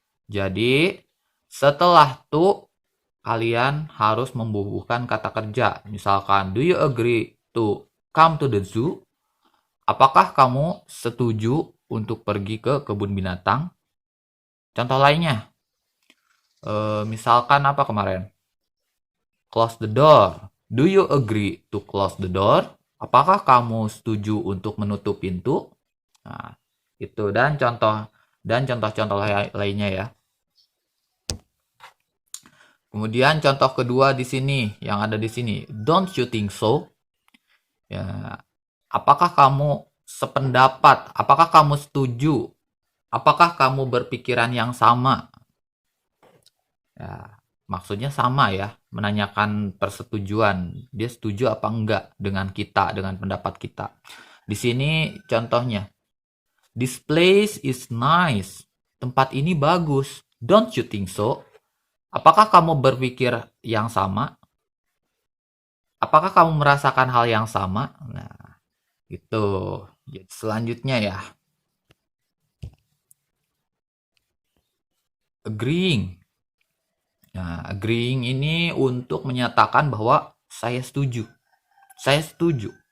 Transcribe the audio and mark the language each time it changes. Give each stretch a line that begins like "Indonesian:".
Indonesian: Jadi, setelah to, kalian harus membubuhkan kata kerja. Misalkan,
English: do you agree to come to the zoo?
Indonesian: Apakah kamu setuju untuk pergi ke kebun binatang? Contoh lainnya, misalkan apa kemarin?
English: Close the door. Do you agree to close the door?
Indonesian: Apakah kamu setuju untuk menutup pintu? Nah, itu dan contoh-contoh lainnya ya. Kemudian contoh kedua di sini yang ada di sini,
English: don't you think so?
Indonesian: Ya, apakah kamu sependapat? Apakah kamu setuju? Apakah kamu berpikiran yang sama? Ya, maksudnya sama ya, menanyakan persetujuan. Dia setuju apa enggak dengan kita, dengan pendapat kita. Di sini contohnya,
English: this place is nice.
Indonesian: Tempat ini bagus.
English: Don't you think so?
Indonesian: Apakah kamu berpikir yang sama? Apakah kamu merasakan hal yang sama? Nah, itu. Jadi selanjutnya ya. Agreeing. Nah, agreeing ini untuk menyatakan bahwa saya setuju. Saya setuju.